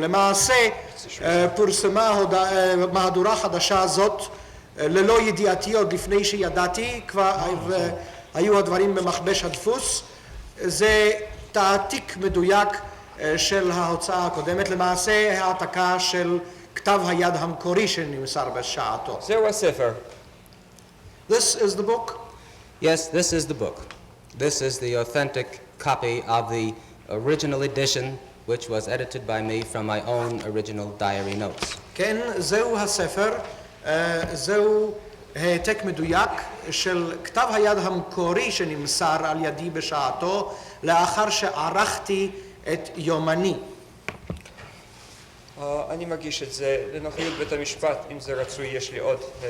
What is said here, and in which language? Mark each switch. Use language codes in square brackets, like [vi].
[he] למעשה פורסמה מהדורה חדשה זאת ללא ידיעתי עוד לפני שידעתי, כבר היו הדברים במכבש הדפוס. זה תעתיק מדויק של ההוצאה הקודמת, למעשה העתקה של כתב היד המקורי שנמסר בשעתו. זהו הספר. [en] This is the book? Yes, this is the book. This is the authentic copy of the original edition, which was edited by me from my own original diary notes. [he] כן, זהו הספר, זהו העתק מדויק של כתב היד המקורי שנמסר על ידי בשעתו, לאחר שערכתי את יומני. אני מגיש את זה לנוחיות בית המשפט, אם זה רצוי, יש לי עוד.